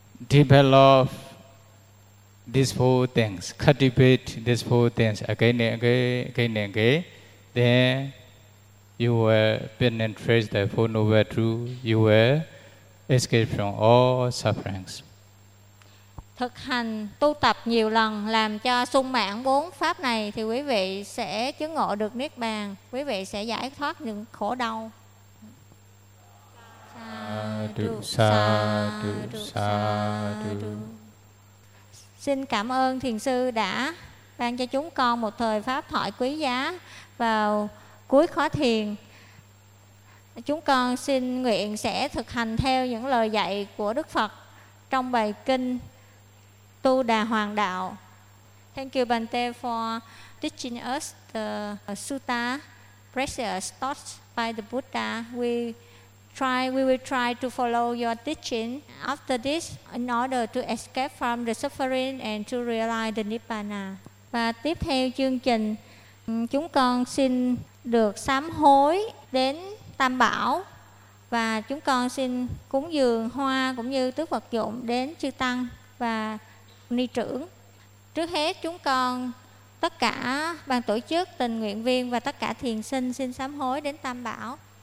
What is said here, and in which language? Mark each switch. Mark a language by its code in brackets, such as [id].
[en] Develop these four things, cultivate these four things again and again, again and again, then you will penetrate the Four Noble Truths, you will escape from all sufferings. [vi] Thực hành, tu tập nhiều lần, làm cho sung mãn bốn pháp này thì quý vị sẽ chứng ngộ được Niết Bàn, quý vị sẽ giải thoát những khổ đau. Sa-du, sa-du, sa-du. Xin cảm ơn Thiền Sư đã ban cho chúng con một thời pháp thoại quý giá vào cuối khóa thiền. Chúng con xin nguyện sẽ thực hành theo những lời dạy của Đức Phật trong bài kinh Tu Đà Hoàng Đạo. [en] Thank you Bante for teaching us the sutta precious taught by the Buddha. We will try to follow your teaching after this in order to escape from the suffering and to realize the Nibbana. [vi] Và tiếp theo chương trình, chúng con xin được sám hối đến Tam Bảo và chúng con xin cúng dường hoa cũng như tứ vật dụng đến Chư Tăng và Ni Trưởng. Trước hết chúng con, tất cả ban tổ chức, tình nguyện viên và tất cả thiền sinh xin sám hối đến Tam Bảo.